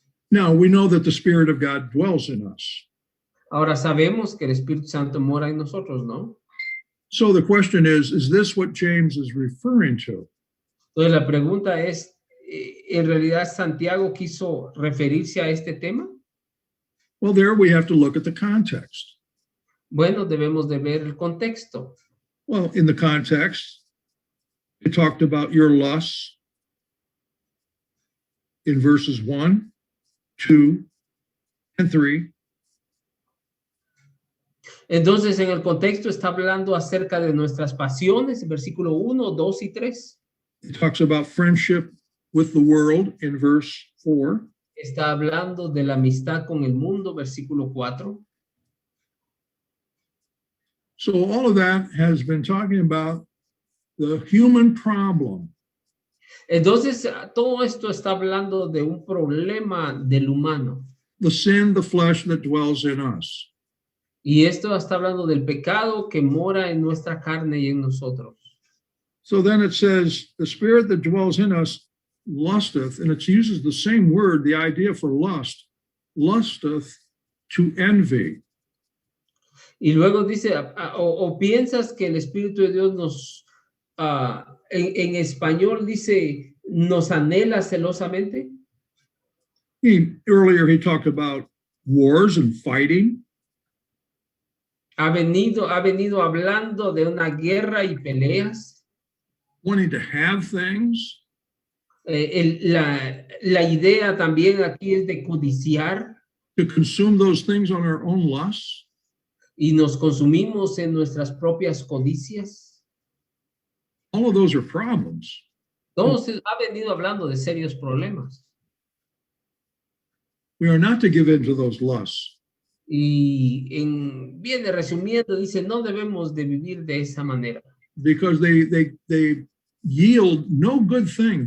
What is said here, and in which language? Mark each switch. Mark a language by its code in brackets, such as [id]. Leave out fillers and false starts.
[en] Now, we know that the Spirit of God dwells in us. [es] Ahora sabemos que el Espíritu Santo mora en nosotros, ¿no? [en] So the question is this what James is referring to? [es] Entonces la pregunta es, ¿en realidad Santiago quiso referirse a este tema? [en] Well, there we have to look at the context. [es] Bueno, debemos de ver el contexto. [en] Well, in the context, it talked about your lusts in verses 1, 2, and 3. [es] Entonces, en el contexto está hablando acerca de nuestras pasiones, versículo 1, 2 y 3. [en] It talks about friendship with the world in verse 4. [es] Está hablando de la amistad con el mundo, versículo 4. [en] So all of that has been talking about the human problem. [es] Entonces, todo esto está hablando de un problema del humano. [en] The sin, the flesh that dwells in us. [es] Y esto está hablando del pecado que mora en nuestra carne y en nosotros. [en] So then it says, the spirit that dwells in us lusteth, and it uses the same word, the idea for lust, lusteth to envy. [es] Y luego dice, o piensas que el Espíritu de Dios nos, en español dice, nos anhela celosamente. [en] Earlier he talked about wars and fighting. [es] Ha venido hablando de una guerra y peleas. [en] Wanting to have things. [es] La idea también aquí es de codiciar. [en] To consume those things on our own lusts. [es] Y nos consumimos en nuestras propias codicias. [en] All of those are problems. [es] Todos ha venido hablando de serios problemas. [en] We are not to give in to those lusts. [es] Y viene resumiendo, dice, no debemos de vivir de esa manera. [en] Because they yield no good thing.